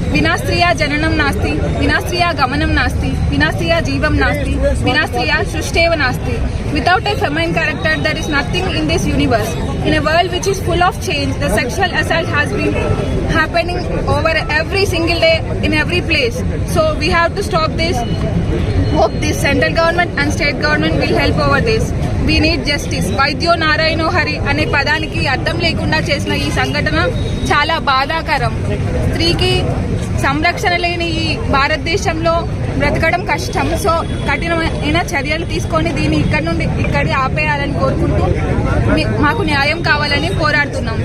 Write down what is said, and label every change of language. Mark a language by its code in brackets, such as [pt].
[sa] వినా స్త్రియా జననం నాస్తి, వినా స్త్రియా గమనం నాస్తి, వినా స్త్రియా జీవం నాస్తి, వినా స్త్రియా సృష్టేవ నాస్తి. [en] Without a feminine character, there is nothing in this universe. In a world which is full of change, the sexual assault has been happening over every single day in every place. So we have to stop this. Hope this central government and state government will help over this. We need justice. [te] వైద్యో నారాయణో హరి అనే పదానికి అర్థం లేకుండా చేసిన ఈ సంఘటన చాలా బాధాకరం. స్త్రీకి సంరక్షణ లేని ఈ భారతదేశంలో బ్రతకడం కష్టం. సో కఠినమైన చర్యలు తీసుకొని దీన్ని ఇక్కడి ఆపేయాలని కోరుకుంటూ మాకు న్యాయం కావాలని పోరాడుతున్నాం.